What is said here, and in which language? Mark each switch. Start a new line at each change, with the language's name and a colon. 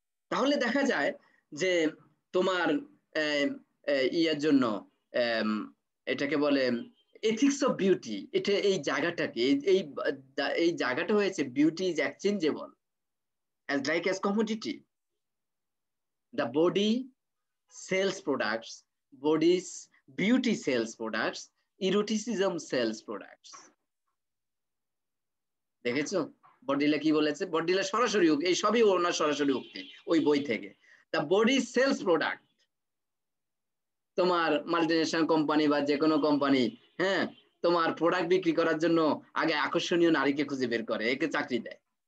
Bangla: তাহলে দেখা যায় যে তোমার ইয়ার জন্য এটাকে বলে এথিক্স অফ বিউটি, এটা এই জায়গাটাকে এই জায়গাটা হয়েছে
English: Beauty is exchangeable as like as commodity. The body sells products, body's beauty sells products, eroticism sells products.
Bangla: দেখেছো বডিলা কি বলেছে? বডিলা সরাসরি এই সবই ওনার সরাসরি উক্তি ওই বই থেকে।
English: The body sells product.
Bangla: তোমার মাল্টিনেশনাল কোম্পানি বা যে কোনো কোম্পানি, হ্যাঁ, তোমার প্রোডাক্ট বিক্রি করার জন্য আগে আকর্ষণীয় নারীকে খুঁজে বের করে, একে চাকরি দেয়।